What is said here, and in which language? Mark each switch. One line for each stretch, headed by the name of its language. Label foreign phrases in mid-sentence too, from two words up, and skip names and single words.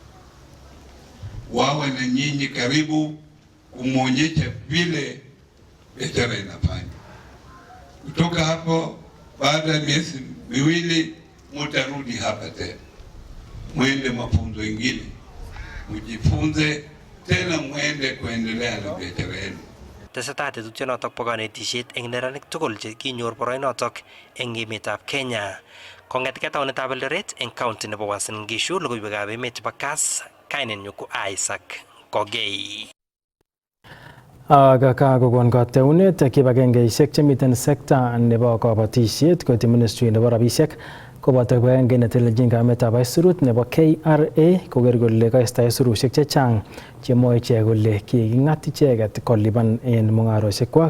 Swahili: Wawe na nyinyi karibu kumwonyesha vile biashara inafanya. Kutoka hapo baada ya miezi miwili mtarudi hapa tena, mwende mafunzo ingine, mjifunze tena, mwende kuendelea na biashara yenu.
Kalenjin: Tesetai tetutyonotok po kanetishet eng neranik tugul chekinyor boroinotok eng emetab Kenya. Kong'etke taonitab Eldoret eng county nebo Uasin Gishu, logoiwekab emet chebo KASS, kainenyu ko Isaac Kogei. Kakokon kateunet kibagengeishek chemiten sekta nebo kabatishet koiti ministry nebo rabishek koboto kibagenge netelelchin kametab aisurut nebo KRA koker kole kaista aisurushek chechang chemwoe ichek kole kiking'at icheket kolipan en mung'aroshekwak.